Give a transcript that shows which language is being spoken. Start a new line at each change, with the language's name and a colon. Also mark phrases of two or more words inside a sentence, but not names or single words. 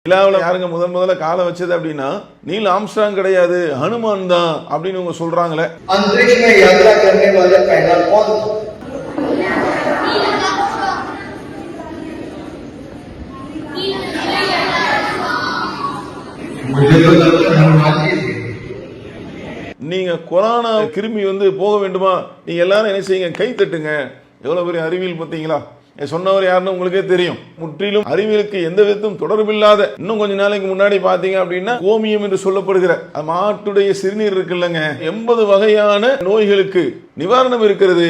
Tamil: நிலாவில் யாருங்க முதல்ல காலை வச்சது அப்படின்னா நீல் ஆம்ஸ்ட்ராங் கிடையாது, ஹனுமான் தான் அப்படின்னு இவங்க சொல்றாங்களே.
Hindi: अंतरिक्ष में यात्रा करने वाला पहला कौन था? मुझे तो लगता है हनुमान जी थे।
Tamil: நீங்க கொரோனா கிருமி போக வேண்டுமா, நீங்க எல்லாரும் என்ன செய்யுங்க, கை தட்டுங்க. எவ்வளவு பெரிய அறிவியல் பார்த்தீங்களா? சொன்னவர் யாருன்னு உங்களுக்கே தெரியும். முற்றிலும் அறிவியலுக்கு எந்த விதத்தும் தொடர்பில்லாத, இன்னும் கொஞ்ச நாளைக்கு முன்னாடி பாத்தீங்க அப்படின்னா கோமியம் என்று சொல்லப்படுகிற மாட்டுடைய சிறுநீர் இருக்குல்லங்க, 80 வகையான நோய்களுக்கு நிவாரணம் இருக்கிறது.